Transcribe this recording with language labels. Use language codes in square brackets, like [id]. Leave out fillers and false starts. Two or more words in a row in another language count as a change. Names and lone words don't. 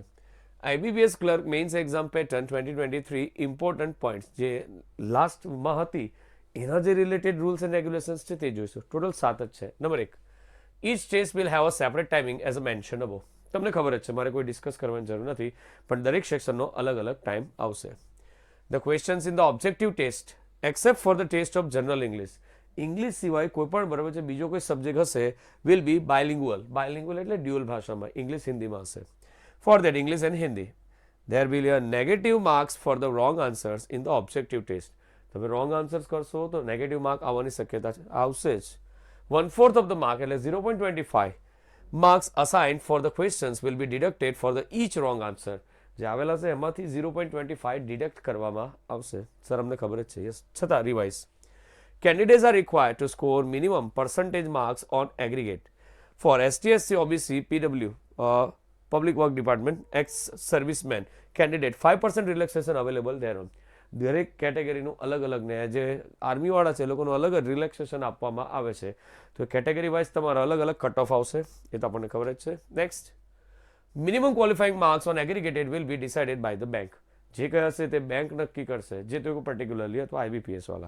[en] IBPS clerk mains exam pattern 2023 important points [gu] જે લાસ્ટમાં હતી એના જે [en] related rules and regulations [gu] છે તે જોઈશું. ટોટલ 7 જ છે. [en] Number 1, each test will have a separate timing as a mention above. [gu] તમને ખબર જ છે, મારે કોઈ ડિસ્કસ કરવાની જરૂર નથી, પણ દરેક સેક્શનનો અલગ અલગ ટાઈમ આવશે. [en] The questions in the objective test, except for the test of general English, [gu] ઇંગ્લિશ સિવાય કોઈ પણ બરાબર છે બીજો કોઈ સબ્જેક્ટ હશે [en] will be bilingual. [gu] Bilingual એટલે ડ્યુઅલ ભાષામાં, ઇંગ્લિશ હિન્દીમાં હશે. [en] For that English and Hindi, there will be a negative marks for the wrong answers in the objective test. [gu] તમે [en] wrong answers [gu] કરશો તો [en] negative mark [gu] આવવાની શક્યતા આવશે જ. [en] 1/4 of the mark એટલે 0.25 marks assigned for the questions will be deducted for the each wrong answer. [gu] જે આવેલા છે એમાંથી 0.25 ડિડક્ટ કરવામાં આવશે. સર અમને ખબર જ છે. [en] યસ, છતાં રિવાઇઝ. candidates are required to score minimum percentage marks on aggregate for STSC, OBC, PW, Public Work Department, ex-servicemen candidate 5% relaxation available thereon. [gu] દરેક કેટેગરીનું અલગ અલગ ને જે આર્મીવાળા છે એ લોકોનું અલગ જ રિલેક્સેશન આપવામાં આવે છે. તો [en] category wise [gu] તમારા અલગ અલગ [en] cut off [gu] આવશે, એ તો આપણને ખબર જ છે. [en] Next, minimum qualifying marks on aggregated will be decided by the bank. [gu] જે કંઈ હશે તે બેંક નક્કી કરશે, જે તો પર્ટિક્યુલરલી અથવા IBPS વાળા.